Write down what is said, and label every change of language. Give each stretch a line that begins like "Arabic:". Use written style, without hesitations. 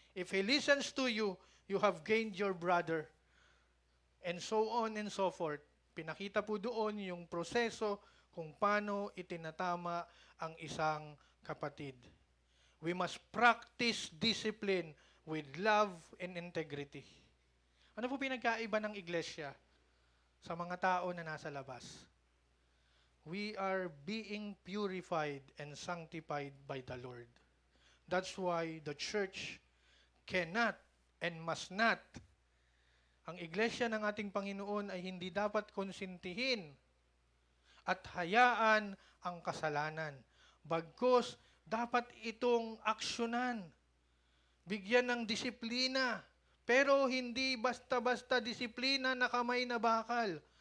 English: If he listens to you, you have gained your brother. And so on and so forth.
Filipino: Pinakita po doon yung proseso kung paano itinatama ang isang kapatid.
English: We must practice discipline with love and integrity.
Filipino: Ano po pinagkaiba ng iglesia sa mga tao na nasa labas?
English: We are being purified and sanctified by the Lord. That's why the church cannot and must not.
Filipino: Ang iglesia ng ating Panginoon ay hindi dapat konsintihin at hayaan ang kasalanan. Bagkus, dapat itong aksyonan. Bigyan ng disiplina. Pero hindi basta-basta disiplina na kamay na bakal.